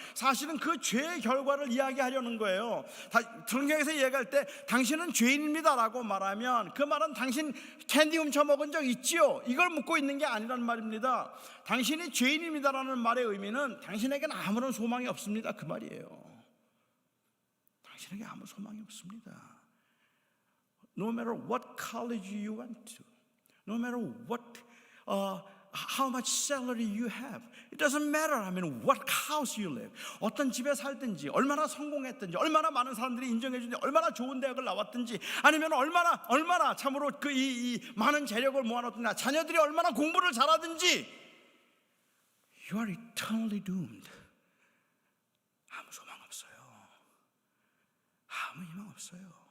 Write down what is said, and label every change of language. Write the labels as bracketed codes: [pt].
[ko] 사실은 그 죄의 결과를 이야기하려는 거예요. 성경에서 얘기할 때 당신은 죄인입니다라고 말하면 그 말은 당신 캔디 훔쳐 먹은 적 있지요? 이걸 묻고 있는 게 아니란 말입니다. 당신이 죄인입니다라는 말의 의미는 당신에게는 아무런 소망이 없습니다, 그 말이에요. 당신에게 아무 소망이 없습니다. [en] No matter what college you went to, no matter what how much salary you have, it doesn't matter. I mean, what house you live, [ko] 어떤 집에 살든지, 얼마나 성공했든지, 얼마나 많은 사람들이 인정해 주든지, 얼마나 좋은 대학을 나왔든지, 아니면 얼마나 참으로 이 많은 재력을 모아놓든지, 자녀들이 얼마나 공부를 잘하든지, [en] you are eternally doomed. [ko] 아무 소망 없어요. 아무 희망 없어요.